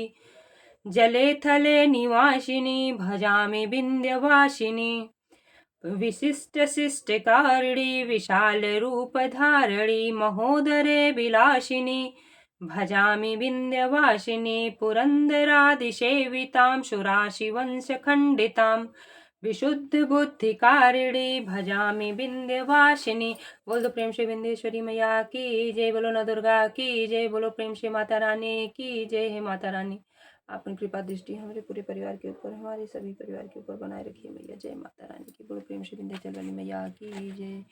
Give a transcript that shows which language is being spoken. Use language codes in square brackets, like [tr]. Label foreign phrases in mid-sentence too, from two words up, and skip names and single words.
[sa] जले थले निवासिनी, भजामि विंध्यवासिनी, विशिष्ट शिष्टकारिणी, विशाल रूपधारिणी, महोदरे विलासिनी, भजामि विंध्यवासिनी, पुरंदरादिसेवितां, शुराशिवंशखंडितां, विशुद्ध बुद्धिकारिणी, भजामि विंध्यवासिनी। [hi] बोल दो प्रेम से विंध्येश्वरी मैया की जय, बोलो न दुर्गा की जय, बोलो प्रेम से माता रानी की जय। हे माता रानी, अपनी कृपा दृष्टि हमारे पूरे परिवार के ऊपर, हमारे सभी परिवार के ऊपर बनाए रखिए मैया। जय माता रानी की, बोलो प्रेम से विंध्याचल वाली मैया की जय।